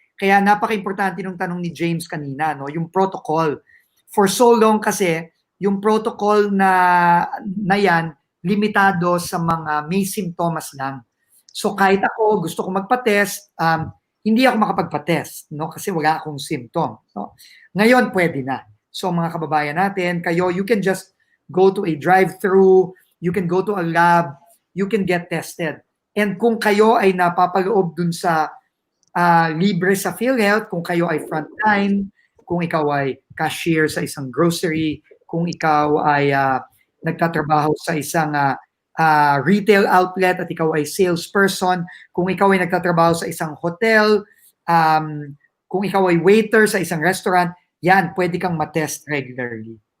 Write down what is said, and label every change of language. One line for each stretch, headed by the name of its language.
Filipino: Kaya napaka-importante nung tanong ni James kanina, no, yung protocol. For so long kasi yung protocol na yan limitado sa mga may simptomas lang. So kahit ako gusto ko magpa-test, hindi ako makapagpa-test, no, kasi wala akong symptom, no. Ngayon pwede na. So mga kababayan natin, kayo,
English: you can just go to a drive-thru, you can go to a lab, you can get tested.
Filipino: And kung kayo ay napapaloob dun sa libre sa PhilHealth, kung kayo ay frontline, kung ikaw ay cashier sa isang grocery, kung ikaw ay nagtatrabaho sa isang retail outlet at ikaw ay salesperson, kung ikaw ay nagtatrabaho sa isang hotel, kung ikaw ay waiter sa isang restaurant, yan, pwede kang matest regularly.